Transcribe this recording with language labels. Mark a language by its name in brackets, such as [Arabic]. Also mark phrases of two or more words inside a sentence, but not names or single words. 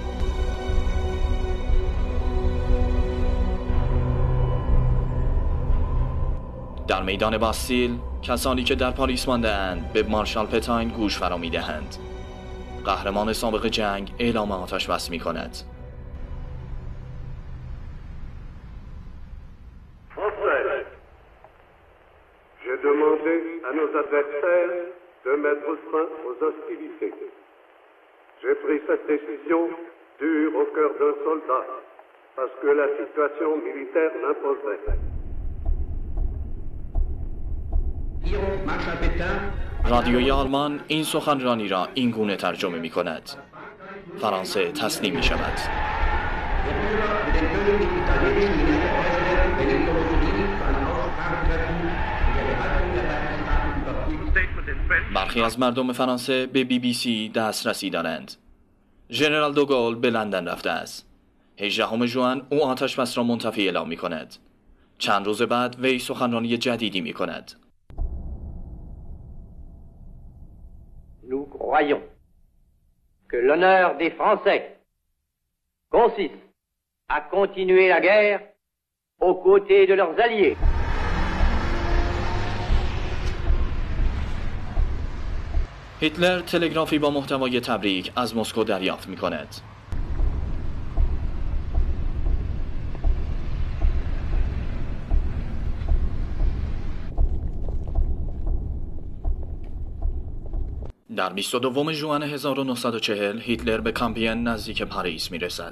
[Persian] در میدان باستیل کسانی که در پاریس مانده‌اند به مارشال پتاین گوش فرا می‌دهند. قهرمان سابق جنگ اعلام آتش بس می‌کند. [French] J'ai demandé à nos adversaires de mettre fin aux hostilités. J'ai pris cette décision dure au cœur d'un soldat, parce que la situation militaire l'imposait. [Persian] رادیوی آلمان این سخنرانی را این گونه ترجمه می کند. فرانسه تسلیم می شود. برخی از مردم فرانسه به BBC دسترسی دارند. ژنرال دوگل به لندن رفته است. 18 ژوئن او آتش بس را منتفی اعلام می کند. چند روز بعد وی سخنرانی جدیدی می کند. [French] Nous croyons que l'honneur des Français consiste à continuer la guerre aux côtés de leurs alliés. [Persian] هیتلر تلگرافی با محتوای تبریک از مسکو دریافت می کند. در 22 ژوئن 1940 هیتلر به کامپین نزدیک پاریس می رسد.